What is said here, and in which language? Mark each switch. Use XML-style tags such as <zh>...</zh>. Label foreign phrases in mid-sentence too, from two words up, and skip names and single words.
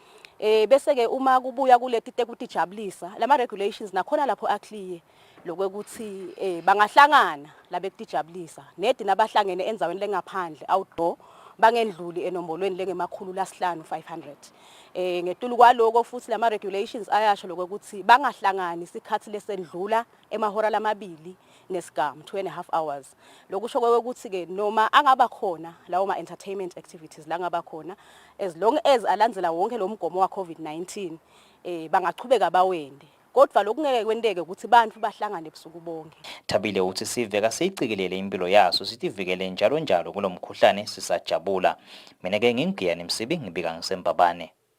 <ss>Bese ke uma kubuya kuleti tekutijabulisa lama regulations nakhona lapho aclear lokuthi bangahlangana labekutijabulisa nedi nabahlangene enzaweni lengaphandle outdoor bangendluli enombolweni lengemakhulu lasihlanu 500. Ngetulu kwaloko futhi lama regulations ayasho lokuthi bangahlangani isikhathi lesendlula emahora lamabili nesigamu 2.5 hours. Lokusho ukuthi ke noma angaba khona lawo ma</ss> <en>entertainment activities</en> <ss>la ngaba khona</ss> <en>as long as</en> <ss>alandzela wonke lo mgomo wa COVID-19 bangachubeka bawende. Kodwa lokungeke kwenteke ukuthi bantu bahlangane ebusuku bonke. Thabile uthi siveka siyiqikelele impilo yaso sitivikele njalo kulomkhuhlane sisajabula. Mina ke ngingiyani Msibi ngibika ngisempabane.</ss>